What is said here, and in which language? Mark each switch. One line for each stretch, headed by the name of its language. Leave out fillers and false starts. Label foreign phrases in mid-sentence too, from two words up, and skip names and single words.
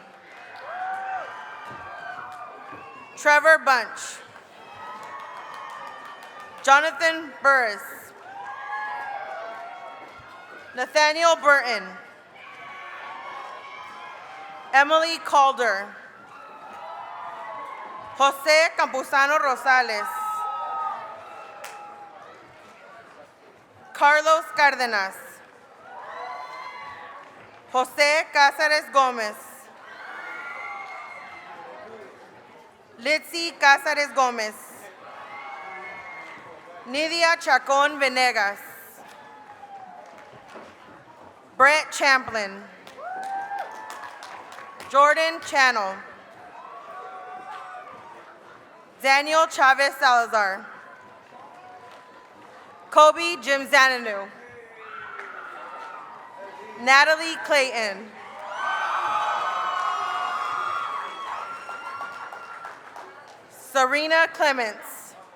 English: Trevor Bunch. Jonathan Burris. Nathaniel Burton. Emily Calder. Jose Campuzano Rosales. Carlos Cárdenas. Jose Cáceres Gómez. Litzy Cáceres Gómez. Nidia Chacón Venegas. Brett Champlin. Jordan Channel. Daniel Chavez Salazar. Kobe Jim Zananu. Natalie Clayton. Serena Clements.